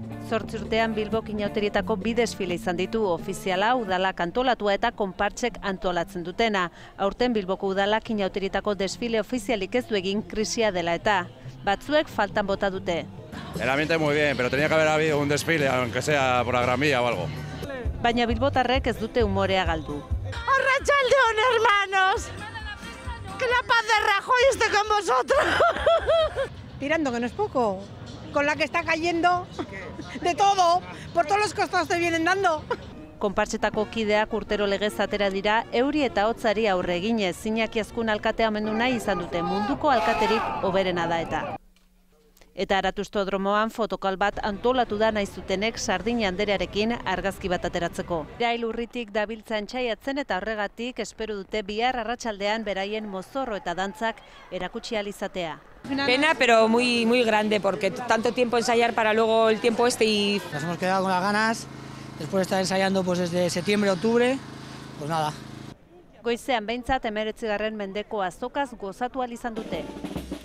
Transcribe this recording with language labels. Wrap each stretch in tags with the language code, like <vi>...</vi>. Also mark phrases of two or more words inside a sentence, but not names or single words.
<eu>18 urtean Bilbok inauterietako bi desfile izan ditu, ofiziala udalak antolatua eta konpartsek antolatzen dutena. Aurten Bilboko udalak inauterietako desfile ofizialik ez du egin krisia dela eta. Batzuek faltan bota dute.</eu> <es>El ambiente muy bien, pero tenía que haber habido un desfile, aunque sea por la Gran Vía o algo.</es> <eu>Baina bilbotarrek ez dute umorea galdu. Arratsaldeon,</eu> <es>hermanos. Que la paz de Rajoy esté con vosotros. Tirando, que no es poco. Con la que está cayendo, de todo, por todos los costados te vienen dando.</es> <eu>Konpartsetako kideak urtero legez atera dira, euri eta hotzari aurre eginez, Iñaki Azkun alkatea omendu nahi izan dute, munduko alkaterik hoberena da eta. Eta Aratustodromoan fotokal bat antolatu da nahi zutenek Sardina Anderearekin argazki bat ateratzeko. Irail urritik dabiltza entzaiatzen eta horregatik espero dute bihar arratsaldean beraien mozorro eta dantzak erakutsi ahal izatea.</eu> <es>Pena, pero muy grande, porque tanto tiempo ensayar para luego el tiempo este y... Nos hemos quedado con las ganas, después de estar ensayando pues desde septiembre, octubre, pues nada.</es> <eu>Goizean behintzat 19. mendeko azokaz gozatu ahal izan dute.</eu>